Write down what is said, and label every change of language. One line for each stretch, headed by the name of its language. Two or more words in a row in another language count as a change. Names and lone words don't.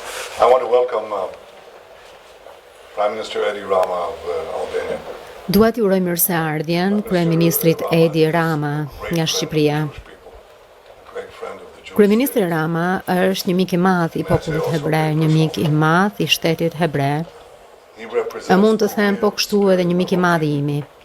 English: I want to welcome Prime Minister Edi Rama of Albania.
Albanian: Dua t'ju uroj mirëseardhjen kryeministrit Edi Rama nga Shqipëria. Kryeministri Rama është një mik i madh i popullit hebre, një mik i madh i shtetit hebre. E mund të them po kështu edhe një mik i madh i imi.